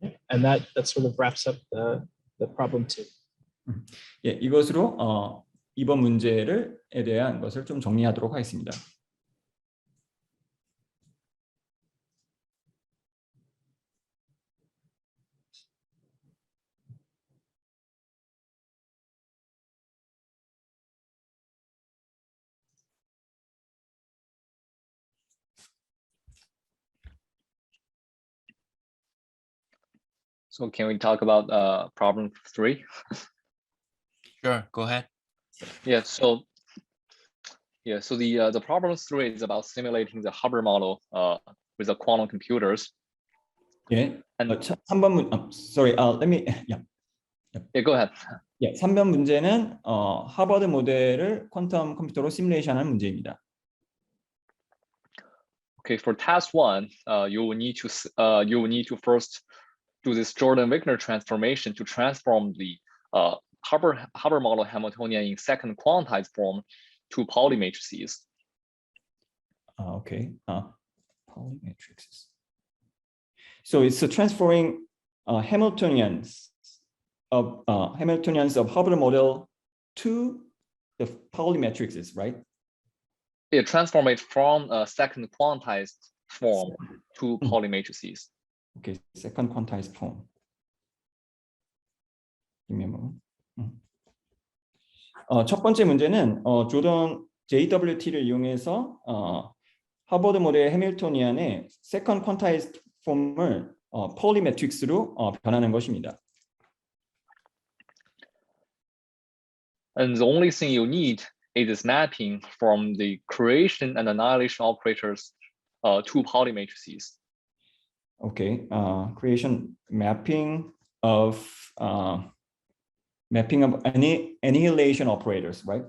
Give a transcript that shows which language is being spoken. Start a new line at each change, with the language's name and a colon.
English: And that sort of wraps up the problem too.
Korean: 예, 이것으로 이번 문제에 대한 것을 좀 정리하도록 하겠습니다.
English: So can we talk about problem 3? Sure, go ahead. Yeah. So the problem 3 is about simulating the Hubbard model with the quantum computers.
Korean: 예.
English: And
Korean: 3번
English: sorry. Let me. Yeah. yeah, go ahead.
Korean: 예, 3번 문제는 하버드 모델을 퀀텀 컴퓨터로 시뮬레이션하는 문제입니다.
English: Okay, for task 1, you will need to first do this Jordan-Wigner transformation to transform the Hubbard model Hamiltonian in second quantized form to Pauli matrices. Okay. Pauli matrices. So it's transferring Hamiltonians of Hubbard model to the Pauli matrices, right? It transforms it from a second quantized form to Pauli matrices. Okay, second quantized form. Give me a moment.
Korean: 첫 번째 문제는 조던 JWT를 이용해서 하버드 모델 해밀토니안의
English: second quantized form
Korean: 을 Pauli matrix로 변하는 것입니다.
English: And the only thing you need is this mapping from the creation and annihilation operators to Pauli matrices. Okay, creation mapping of annihilation operators, right?